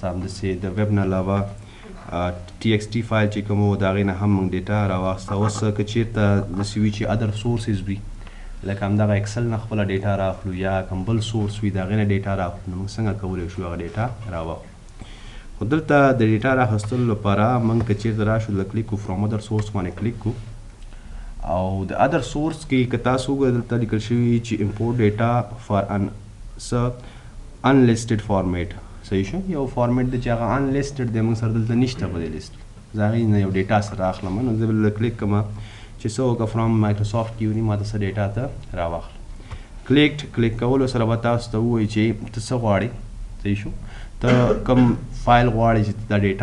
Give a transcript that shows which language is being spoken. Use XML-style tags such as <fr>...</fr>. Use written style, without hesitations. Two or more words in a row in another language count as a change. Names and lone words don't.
<ps>همداسې د ویب نه علاوه</ps> <en>TXT file</en> <ps>چې کوم و د هغې نه هم موږ ډیټا راواستو اوس که چېرته داسې وي چې</ps> <en>other sources</en> <ps>وي لکه همدغه اکسل نه خپله ډیټا راخلو یا کوم بل سورس وي د هغې نه ډیټا راخلو نو موږ څنګه کولی شو هغه ډیټا راواخلو خو دلته د ډیټا راخیستلو لپاره موږ که چېرته راشو د کلیک کو</ps> <en>from other source</en> <ps>باندې کلیک کو او د</ps> <en>other source</en> <ps>کې که تاسو وګورئ دلته لیکل شوي چې</ps> <en>import data for unlisted format</en> <ps>صحیح شو یو فارمیټ دی چې هغه انلیسټډ دی موږ سره دلته نشته په دې لیست زه هغې نه یو ډیټا سره اخلم نو زه به کلیک کوم چې څه وکړه</ps> <en>from Microsoft</en> <ps>کیونی ما ته څه ډیټا ته راواخله کلیک کولو سره به تاسو ته ووایي چې ته څه غواړې صحیح شو ته کوم فایل غواړې چې دا ډیټا</ps>